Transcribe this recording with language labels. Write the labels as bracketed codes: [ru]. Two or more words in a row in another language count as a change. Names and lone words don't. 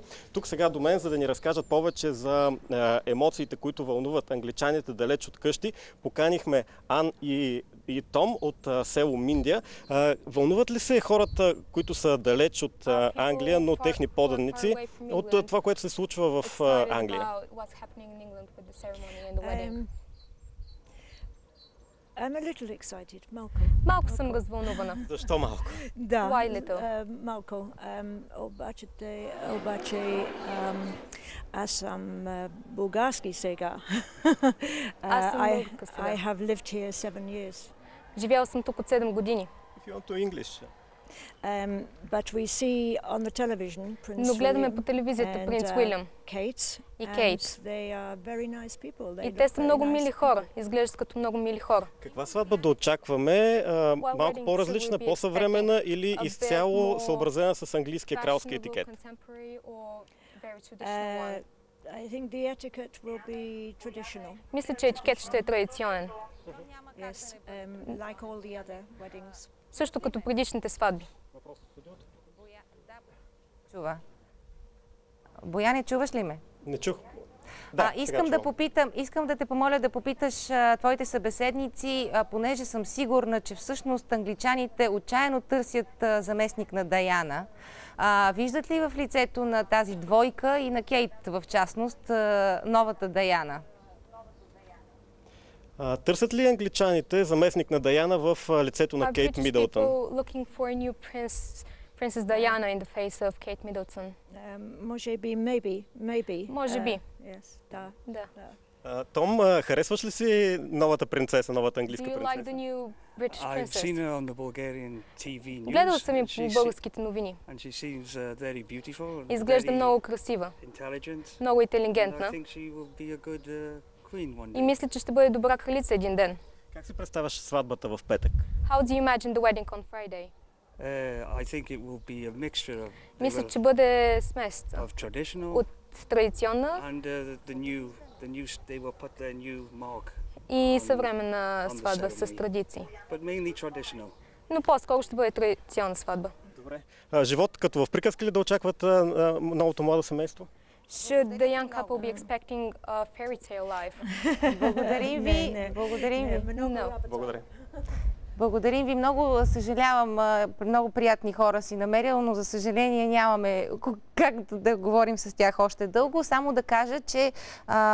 [bg] Тук сега до мен, за да ни разкажат повече за емоциите, които вълнуват англичаните далеч от къщи, поканихме Ан и Том от село Миндия. Вълнуват ли се хората, които са далеч от Англия, но техни поданици, от това, което се случва в Англия? [en] I'm a little excited, [bg] малко. Малко съм развълнувана. Защо малко? Да, [en] Why little? [bg] малко. Обаче аз съм български сега. Аз съм българка сега. [en] I have lived here 7 years. [bg] Живяла съм тук от 7 години. [en] If you want to English. But we see on the television Prince [bg] Но гледаме по телевизията принц Уилям и Кейт. И те са много мили хора. Изглеждат като много мили хора. Каква сватба да очакваме? Малко по-различна, по-съвременна или изцяло съобразена с английския кралски етикет? [en] I think the etiquette will be traditional. [bg] Мисля, че етикет ще е традиционен. [en] Yes, like all the other weddings. [bg] Също като предишните сватби. Чува. Бояне, чуваш ли ме? Не чух. Искам да те помоля да попиташ твоите събеседници, понеже съм сигурна, че всъщност англичаните отчаяно търсят заместник на Даяна. Виждат ли в лицето на тази двойка и на Кейт в частност новата Даяна? Търсят ли англичаните заместник на Даяна в лицето на Кейт Мидълтън? [en] Princess Diana in the face of Kate Middleton. [bg] Може би, maybe. Може би. Yes, да. Том, харесваш ли си новата принцеса, новата английска принцеса? [en] Do you like the new British princess? I've seen her on the Bulgarian TV news. [bg] Гледал съм я по българските новини. [en] And she seems very beautiful. [bg] Изглежда много красива. [en] Intelligent. [bg] Много интелигентна. [en] I think she will be a good queen one day. [bg] И мисля, че ще бъде добра кралица един ден. Как си представяш сватбата в петък? [en] How do you imagine the wedding on Friday? I think it will be a mixture of. [bg] Мисля, че бъде смес от традиционна [en] they will put their new mark. [bg] И съвременна сватба с традиции. [en] But mainly traditional. [bg] Но по-скоро ще бъде традиционна сватба. Добре. Живот като в приказки ли да очакват новото младо семейство? [en] Should the young couple be expecting a fairy tale life? [bg] Благодарим ви. Благодаря. Благодарим ви. Много съжалявам, много приятни хора си намерил, но за съжаление нямаме как да говорим с тях още дълго. Само да кажа, че